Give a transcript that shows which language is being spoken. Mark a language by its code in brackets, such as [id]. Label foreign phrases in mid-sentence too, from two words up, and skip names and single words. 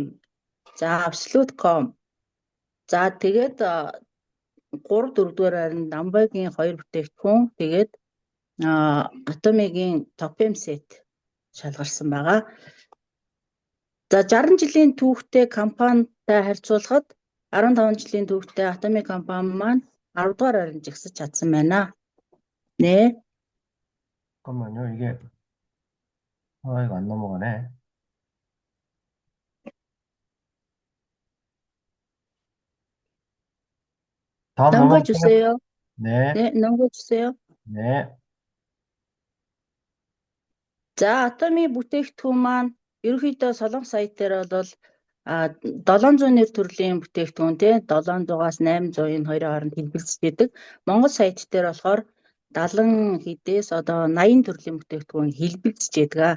[mn] За, Absolute.com. За, тэгээд 3-4 байранд Amway-гийн 2 бүтээгдэхүүн, тэгээд Atomy-гийн Topem set шалгарсан байгаа. За, 60 жилийн түүхтэй компанитай харьцуулахад 15 жилийн түүхтэй Atomy компани маань 10 дугаар байранд жигсэж чадсан байна. [ko] 네. 잠깐만요. 이게 이거 안 넘어가네. 다음 넘겨주세요. 네. 네, 넘겨주세요. 네. [mn] За, Atomy бүтээгдэхүүн маань ерөнхийдөө Солонгос сая дээр бол 700 нэр төрлийн бүтээгдэхүүн тий 700-аас 800-ын хоёрын хооронд хэлбэлцэж идэг. Монгол сайт дээр болохоор 70 хэдээс 80 төрлийн бүтээгдэхүүн хэлбэлцэж идэг.